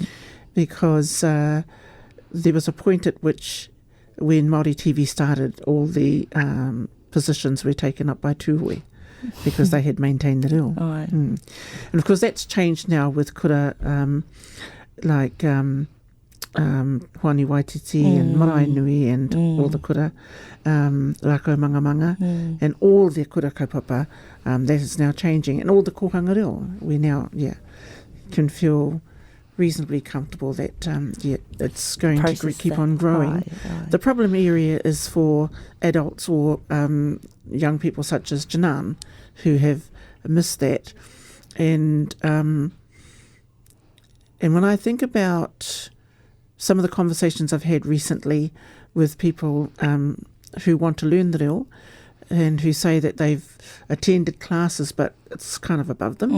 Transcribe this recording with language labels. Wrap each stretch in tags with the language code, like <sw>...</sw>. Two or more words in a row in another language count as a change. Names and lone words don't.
<en>Because there was a point at which, when Māori TV started, all the positions were taken up by tūhoi, because they had maintained the reo. And of course that's changed now with kura, like Hoani Waititi and Marae Nui and all the kura, Rako Mangamanga, and all the</en> <mi>kura kaupapa,</mi> <en>that is now changing. And all the</en> <mi>kohanga reo,</mi> <en>we now, can feel reasonably comfortable that, it's going to keep on growing. Right. The problem area is for adults or young people such as Jinan, who have missed that. And when I think about some of the conversations I've had recently with people who want to learn the reo, and who say that they've attended classes, but it's kind of above them.</en>